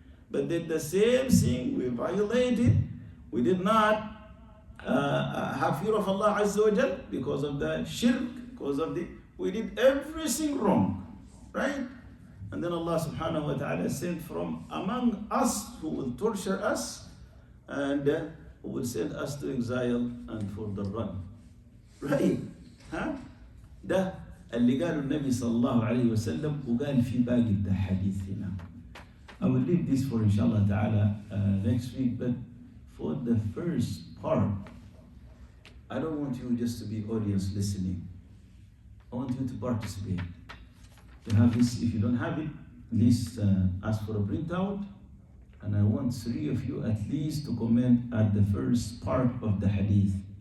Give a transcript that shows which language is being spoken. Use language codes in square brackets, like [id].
[en] But did the same thing. We violated. We did not have fear of Allah Azza wa Jal because of the shirk, we did everything wrong, right? And then Allah subhanahu wa ta'ala sent from among us who will torture us and who will send us to exile and for the run. Right? [ar] ده اللي قاله النبي صلى الله عليه وسلم وقال في باقي الحديث هنا. [en] I will leave this for inshallah ta'ala next week, but for the first part, I don't want you just to be audience listening. I want you to participate. To have this, if you don't have it, at least ask for a printout, and I want 3 of you at least to comment at the first part of the hadith.